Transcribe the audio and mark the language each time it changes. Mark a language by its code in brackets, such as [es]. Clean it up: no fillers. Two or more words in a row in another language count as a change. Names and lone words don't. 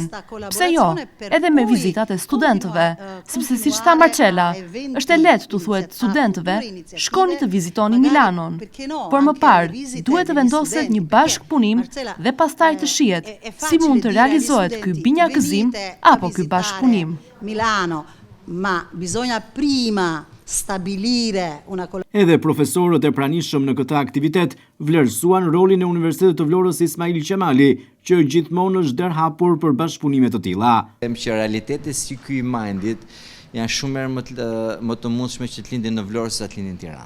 [sq] Pse jo, edhe me vizitat e studentëve, sepse siç tha Marcella, është e lehtë të thuhet studentëve, shkoni të vizitoni Milanon, por më parë duhet të vendoset një bashkëpunim dhe pastaj të shihet si mund të realizohet ky binjakëzim apo ky bashkëpunim. [it] Milano, ma bisogna prima stabilire una [sq] Edhe profesorët e pranishëm në këtë aktivitet vlerësuan rolin e Universitetit të Vlorës Ismail Qemali, që gjithmonë është derë hapur për bashkëpunime të tilla. Them që realitetet si ky i Mindit janë shumë herë më të mundshme që të lindin në Vlorë se të lindin në Tiranë.